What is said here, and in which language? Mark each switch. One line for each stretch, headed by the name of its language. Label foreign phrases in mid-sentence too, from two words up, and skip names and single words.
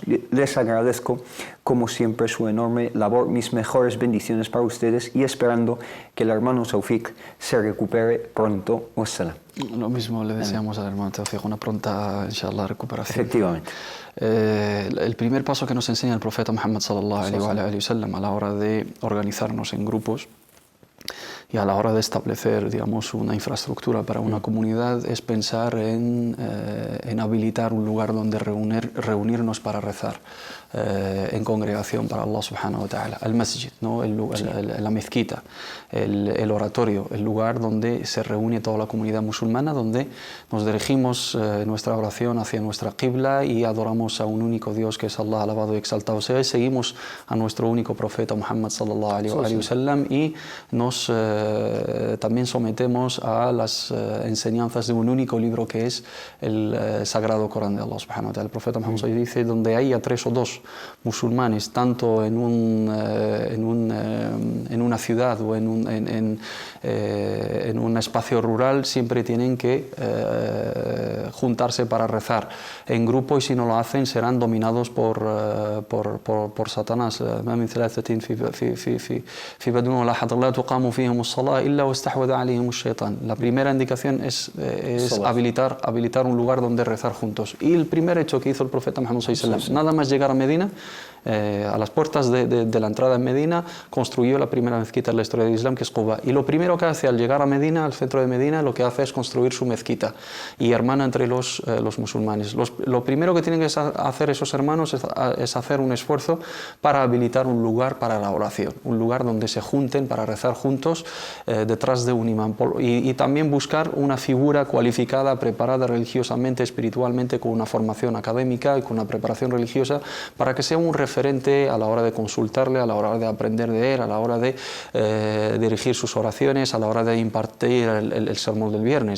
Spanish: Les agradezco como siempre su enorme labor. Mis mejores bendiciones para ustedes y esperando que el hermano Tawfiq se recupere pronto. Wassalam. Lo mismo le deseamos al hermano Tawfiq, una pronta, inshallah, recuperación. Efectivamente. El primer paso que nos enseña el profeta Muhammad
Arabic: صلى الله عليه وسلم
Spanish: a la hora de organizarnos en grupos y a la hora de establecer, digamos, una infraestructura para una comunidad es pensar en habilitar un lugar donde reunirnos para rezar en congregación para
Arabic: الله سبحانه وتعالى.
Spanish: El masjid, ¿no? La mezquita, el oratorio, el lugar donde se reúne toda la comunidad musulmana, donde nos dirigimos nuestra oración hacia nuestra qibla y adoramos a un único Dios que es Allah, alabado y exaltado sea, y seguimos a nuestro único profeta Muhammad
Arabic: صلى الله عليه وسلم
Spanish: y nos también sometemos a las enseñanzas de un único libro que es el Sagrado Corán de
Arabic: الله سبحانه وتعالى.
Spanish: El profeta Muhammad dice: donde haya 3 o 2 musulmanes, tanto en una ciudad o en un espacio rural, siempre tienen que juntarse para rezar en grupo, y si no lo hacen serán dominados por Satanás. La primera indicación es habilitar un lugar donde rezar juntos. Y el primer hecho que hizo el profeta Muhammad
Arabic: صلى الله عليه وسلم,
Spanish: nada más llegar a Medina, a las puertas de la entrada en Medina, construyó la primera mezquita en la historia del Islam, que es Quba. Y lo primero que hace al llegar a Medina, al centro de Medina, lo que hace es construir su mezquita y hermana entre los musulmanes. Lo primero que tienen que hacer esos hermanos es hacer un esfuerzo para habilitar un lugar para la oración, un lugar donde se junten para rezar juntos detrás de un imán, y también buscar una figura cualificada, preparada religiosamente, espiritualmente, con una formación académica y con una preparación religiosa, para que sea un referente a la hora de consultarle, a la hora de aprender de él, a la hora de dirigir sus oraciones, a la hora de impartir el sermón del viernes.